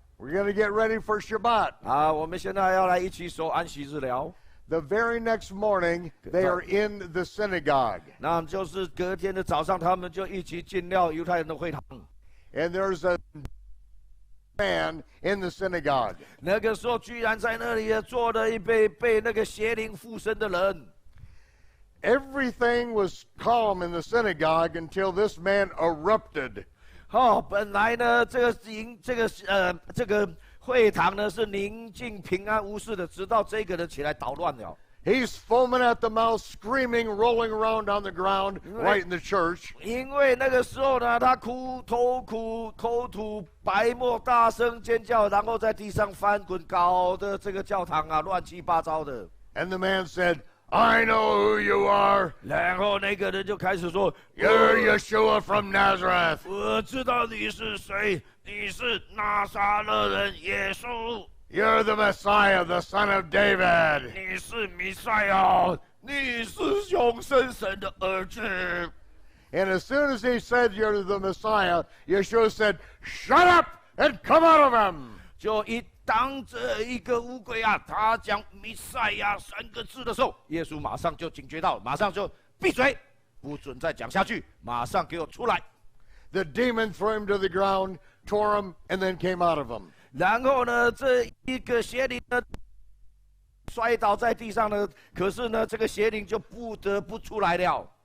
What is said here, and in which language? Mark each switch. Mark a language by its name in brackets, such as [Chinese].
[English] We're going to get ready for Shabbat. [Chinese] 我们现在要来一起守安息日了。 [English] The very next morning, they are in the synagogue. [Chinese] 那就是隔天的早上，他们就一起进了犹太人的会堂。 [English] And there's a man in the synagogue. [Chinese] 那个时候，居然在那里坐了一被那个邪灵附身的人。 [English] Everything was calm in the synagogue until this man erupted. [Chinese] 本来呢，这个会堂呢是宁静平安无事的，直到这个人起来捣乱了。 [English] He's foaming at the mouth, screaming, rolling around on the ground right in the church. [Chinese] 因为那个时候呢，他口吐白沫，大声尖叫，然后在地上翻滚，搞得这个教堂啊乱七八糟的。 [English] And the man said, "I know who you are. [Chinese] 然后那个人就开始说 [English] You're Yeshua from Nazareth." [Chinese] 我知道你是谁，你是拿撒勒人耶稣。 [English] You're the Messiah, the son of David. [Chinese] 你是弥赛亚，你是永生神的儿子。 [English] And as soon as he said, "You're the Messiah," Yeshua said, "Shut up and come out of him." [Chinese] 就一当着一个乌龟啊，他讲弥赛亚3个字的时候，耶稣马上就警觉到，马上就闭嘴，不准再讲下去，马上给我出来。 [English] The demon threw him to the ground, tore him, and then came out of him. [Chinese] 然后呢，这一个邪灵呢摔倒在地上呢，可是呢，这个邪灵就不得不出来了。